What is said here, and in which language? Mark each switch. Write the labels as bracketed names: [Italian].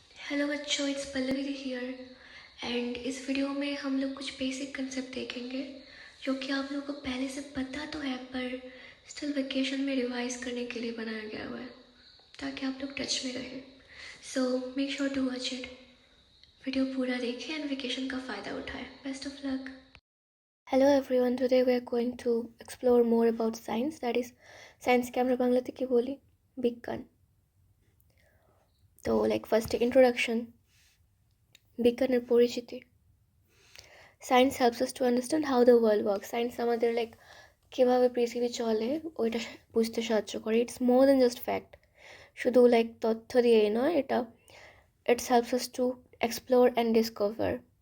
[Hindi] Hello बच्चों, [English] It's Pallavi here. [Hindi] And इस video में हम लोग कुछ बेसिक कंसेप्ट देखेंगे जो कि आप लोगों को पहले से पता तो है, पर स्टिल वेकेशन में रिवाइज करने के लिए बनाया गया हुआ है ताकि आप लोग टच में रहें। [English] So make sure to watch it. [Hindi] Video पूरा देखें एंड वेकेशन का फ़ायदा उठाएं। [English] Best of luck. Hello everyone, today we are going to explore more about science, that is science के [Bangla] আমরা বাংলাতে কি বলি, বিজ্ঞান। তো ফার্স্ট ইন্ট্রোডাকশন, বিজ্ঞানের পরিচিতি। [English] Science helps us to understand how the world work. [Bangla] Science আমাদের কীভাবে পৃথিবী চলে ওইটা বুঝতে সাহায্য করে। [English] it's more than just fact, [Bangla] শুধু তথ্য দিয়েই নয়, [English] It's helps us to explore and discover.